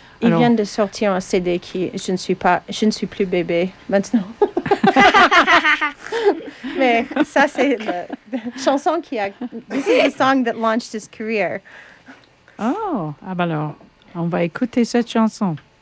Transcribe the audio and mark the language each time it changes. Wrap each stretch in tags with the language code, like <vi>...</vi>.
<fr>Alors, il vient de sortir un CD qui je ne suis plus bébé maintenant. Mais ça c'est la chanson qui a</fr> <en>this is the song that launched his career.</en> <fr>Oh, ah ben alors, on va écouter cette chanson.</fr>